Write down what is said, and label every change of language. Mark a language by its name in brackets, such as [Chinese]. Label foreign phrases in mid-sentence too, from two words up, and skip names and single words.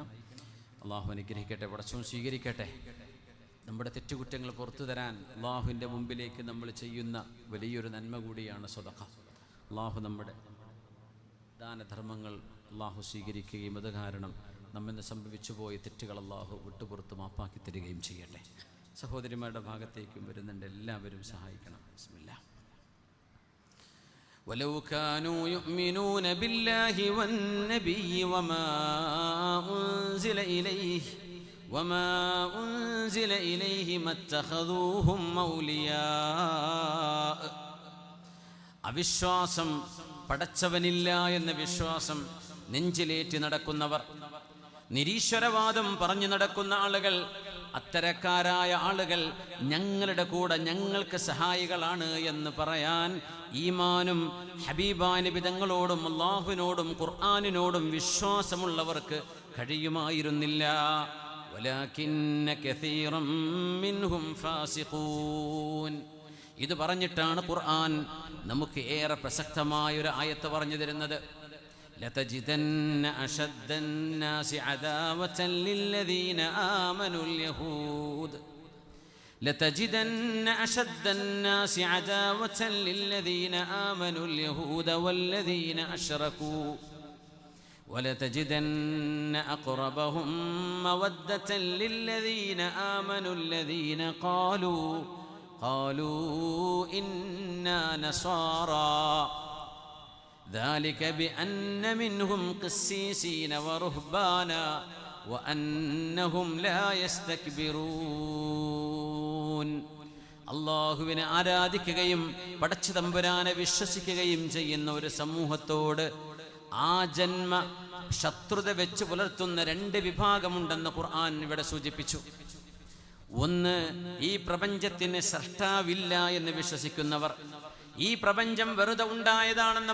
[Malayalam] അള്ളാഹു അനുഗ്രഹിക്കട്ടെ, പടച്ചവൻ സ്വീകരിക്കട്ടെ. നമ്മുടെ തെറ്റുകുറ്റങ്ങൾ പുറത്തു തരാൻ അള്ളാഹുവിൻ്റെ മുമ്പിലേക്ക് നമ്മൾ ചെയ്യുന്ന വലിയൊരു നന്മ കൂടിയാണ് സ്വതക്ക. അള്ളാഹു നമ്മുടെ ദാനധർമ്മങ്ങൾ അള്ളാഹു സ്വീകരിക്കുകയും അത് കാരണം നമ്മിന്ന് സംഭവിച്ചു പോയ തെറ്റുകൾ അള്ളാഹു വിട്ടുപുറത്ത് മാപ്പാക്കി തരികയും ചെയ്യട്ടെ. സഹോദരിമാരുടെ ഭാഗത്തേക്കും വരുന്നുണ്ട്, എല്ലാവരും സഹായിക്കണം. ബിസ്മില്ലാഹ്. [Arabic] ولو كانوا يؤمنون بالله والنبي وما أنزل إليه ما اتخذوهم أولياء. [Malayalam] അവിശ്വാസം, പടച്ചവനില്ല എന്ന വിശ്വാസം നെഞ്ചിലേറ്റി നടക്കുന്നവർ, നിരീശ്വരവാദം പറഞ്ഞു നടക്കുന്ന ആളുകൾ, അത്തരക്കാരായ ആളുകൾ ഞങ്ങളുടെ കൂടെ ഞങ്ങൾക്ക് സഹായികളാണ് എന്ന് പറയാൻ ഈമാനും ഹബീബായ നബി തങ്ങളോടും അല്ലാഹുവിനോടും ഖുർആനിനോടും വിശ്വാസമുള്ളവർക്ക് കഴിയുമായിരുന്നില്ല. [Arabic] ولكن كثيرا منهم فاسقون. [Malayalam] ഇത് പറഞ്ഞിട്ടാണ് ഖുർആൻ നമുക്ക് ഏറെ പ്രസക്തമായ ഒരു ആയത്ത് പറഞ്ഞു തരുന്നത്. [Arabic] لتجدن أشد الناس عداوة للذين آمنوا اليهود لتجدن أشد الناس عداوة للذين آمنوا اليهود والذين أشركوا ولتجدن أقربهم مودة للذين آمنوا الذين قالوا إنا نصارى ذلك بأن منهم قسيسين ورهبانا وأنهم لا يستكبرون. [Malayalam] അള്ളാഹുവിനെ ആരാധിക്കുകയും പടച്ച തമ്പുരാനെ വിശ്വസിക്കുകയും ചെയ്യുന്ന ഒരു സമൂഹത്തോട് ആ ജന്മ ശത്രുത വെച്ച് പുലർത്തുന്ന രണ്ട് വിഭാഗമുണ്ടെന്ന് ഖുർആൻ ഇവിടെ സൂചിപ്പിച്ചു. ഒന്ന്, ഈ പ്രപഞ്ചത്തിന് സൃഷ്ടാവില്ല എന്ന് വിശ്വസിക്കുന്നവർ, ഈ പ്രപഞ്ചം വെറുതെ ഉണ്ടായതാണെന്ന്